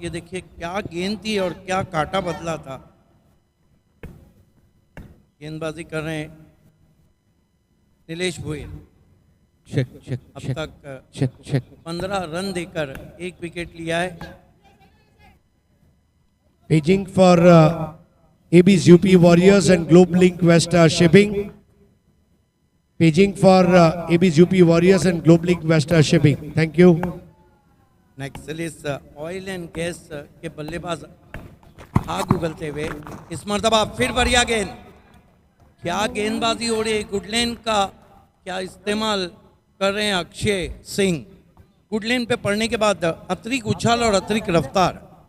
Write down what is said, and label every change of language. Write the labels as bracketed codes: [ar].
[hi] ये देखिए क्या गेंद थी और क्या काटा बदला था। गेंदबाजी कर रहे हैं नीलेश भोयल। अब तक 15 रन देकर 1 विकेट लिया है। [en] Paging for AB's UP Warriors and Globe Link West Shipping. Paging for AB's UP Warriors and Globe Link West Shipping. Thank you. [hi] नेक्सलिस oil and gas के बल्लेबाज आग उगलते हुए इस मरतबा फिर बढ़िया गेंद। क्या गेंदबाजी हो रही है। गुडलेन का क्या इस्तेमाल कर रहे हैं अक्षय सिंह। गुडलेन पे पड़ने के बाद अतिरिक्त उछाल और अतिरिक्त रफ्तार।